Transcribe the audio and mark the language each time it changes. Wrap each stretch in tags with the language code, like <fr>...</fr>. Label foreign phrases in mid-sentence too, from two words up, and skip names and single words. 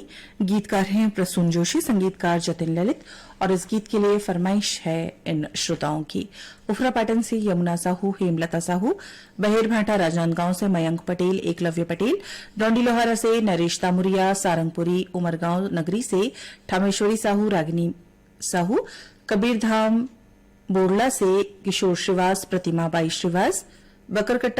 <hi>गीतकार हैं प्रसून जोशी, संगीतकार जतिन ललित, और इस गीत के लिए फरमाइश है इन श्रोताओं की। उफरा पाटन से यमुना साहू, हेमलता साहू, बहेरभाटा राजनांदगांव से मयंक पटेल, एकलव्य पटेल, डोंडी लोहारा से नरेश तामुरिया, सारंगपुरी उमरगांव नगरी से ठामेश्वरी साहू, रागिनी साहू, कबीरधाम बोरला से किशोर श्रीवास, प्रतिमा बाई श्रीवास, बकरकट्टा</hi>